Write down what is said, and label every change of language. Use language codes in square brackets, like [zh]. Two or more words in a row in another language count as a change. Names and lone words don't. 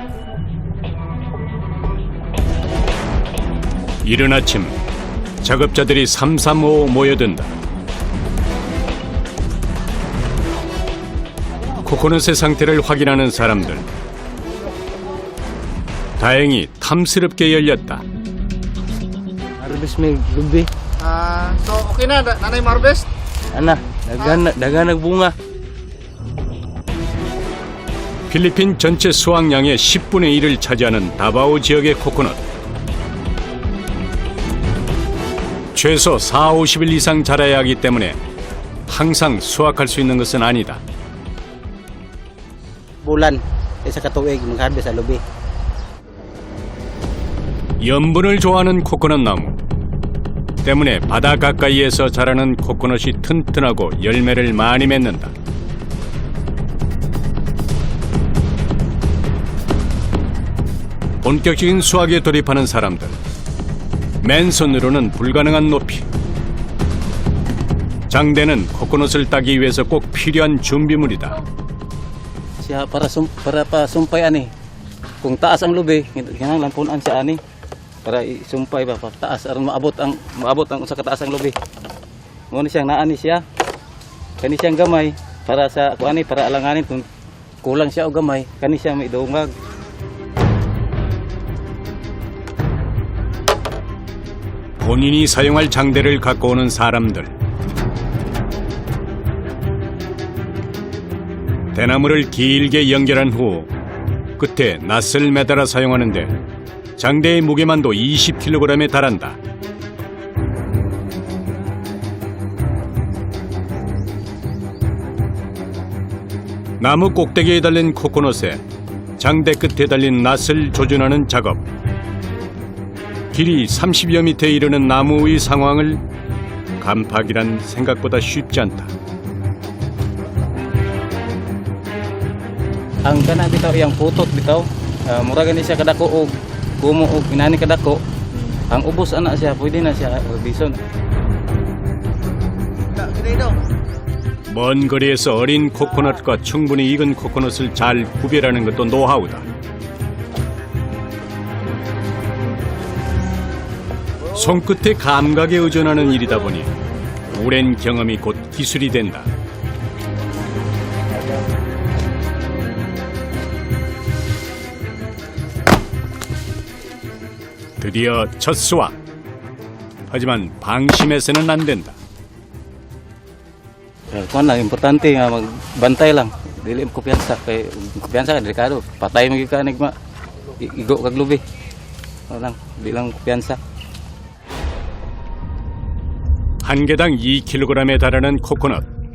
[ko] 이른 아침 작업자들이 삼삼오오 모여든다. 코코넛의 상태를 확인하는 사람들. 다행히 탐스럽게 열렸다. [ceb] Harvest may lubi. So okay na, nanay harvest? Ana, dagan nagbunga. [ko] 필리핀 전체 수확량의 10분의 1을 차지하는 다바오 지역의 코코넛. 최소 40-50일 이상 자라야 하기 때문에 항상 수확할 수 있는 것은 아니다. [ceb] Bulan, isa ka tuig mag-harvest sa lubi. [ko] 염분을 좋아하는 코코넛 나무 때문에 바다 가까이에서 자라는 코코넛이 튼튼하고 열매를 많이 맺는다. 본격적인 수확에 돌입하는 사람들. 맨손으로는 불가능한 높이. 장대는 코코넛을 따기 위해서 꼭 필요한 준비물이다. [ceb] Siya para pa sumpay ani. Kung taas ang lubi, kinahanglan punan siya ani para isumpay ba taas aron maabot ang usa ka taas ang lubi. Mo ni siyang naani siya. Kani siyang gamay para sa kuani para alanganin kung kulang siya og gamay, kani siya maidungag. [ko] 본인이 사용할 장대를 갖고 오는 사람들. 대나무를 길게 연결한 후 끝에 낫을 매달아 사용하는데 장대의 무게만도 20kg에 달한다. 나무 꼭대기에 달린 코코넛에 장대 끝에 달린 낫을 조준하는 작업. 길이 30여 미터에 이르는 나무의 상황을 간파하기란 생각보다 쉽지 않다. [ceb] Ang kana bitaw iyang putot bitaw, mura gani siya kadako og kumo og inani kadako. Ang ubos ana siya, pwede na siya bison. Gini daw. [ko] 먼 거리에서 어린 코코넛과 충분히 익은 코코넛을 잘 구별하는 것도 노하우다. 손끝의 감각에 의존하는 일이다 보니 오랜 경험이 곧 기술이 된다. 드디어 첫 수확. 하지만 방심해서는 안 된다. [ceb] Kuan lang importante nga magbantay lang. Dili mo kumpiyansa kay kumpiyansa delikado. Patay mo gyud ka nigma. Igo kag lubi. Lang, di lang kumpiyansa. [ko] 한 개당 2kg에 달하는 코코넛.